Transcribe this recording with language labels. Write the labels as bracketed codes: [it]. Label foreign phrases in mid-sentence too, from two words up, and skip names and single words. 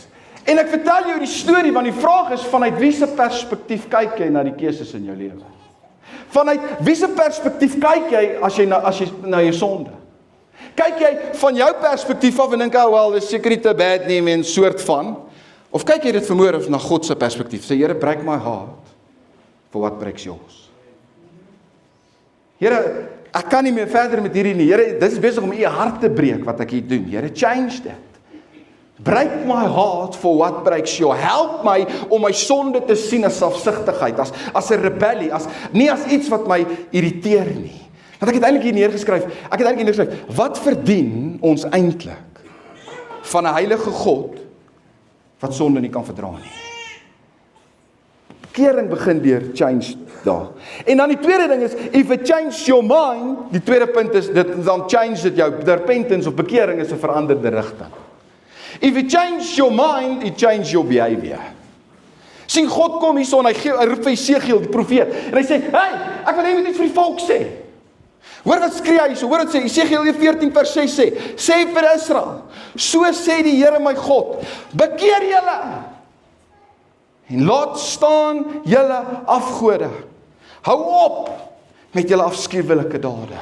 [af] En ek vertel jou die storie, want die vraag is, vanuit wie se perspektief kyk jy na die keuses in jou lewe? Vanuit wie se perspektief kyk jy as jy na jou sonde? Kyk jy van jou perspektief af en dink, [en] oh well, [af] is seker nie te bad nie, en soort van, of kyk jy dit vanmôre na God se perspektief? Sê, Here, [en] break my heart for what breaks yours. [af] Here, ek kan nie meer verder met hierdie nie. Here, dit is besig om u hart te breek wat ek hier doen. Here, change dit. [en] Break my heart for what breaks yours. [af] Help my om my sonde te sien as selfsugtigheid, as 'n rebellie, nie as iets wat my irriteer nie. Want ek het eintlik hier neergeskryf, wat verdien ons eintlik van 'n heilige God wat sonde nie kan verdra nie? Bekering begin deur change daar. En dan die tweede ding is, [en] if it changes your mind, [af] die tweede punt is, dan change dit jou, repentance of bekering is 'n veranderde rigting. [en] If it changes your mind, it changes your behavior. [af] Sien, God kom hierson, hy roep vir Esegiel, die profeet, en hy sê, hey, ek wil net iets vir die volk sê. Hoor wat skree hy so, hoor wat sê, Esegiel 14 vers 6 sê vir Israel, so sê die Here my God, bekeer julle, en laat staan julle afgode, hou op met julle afskuwelike dade.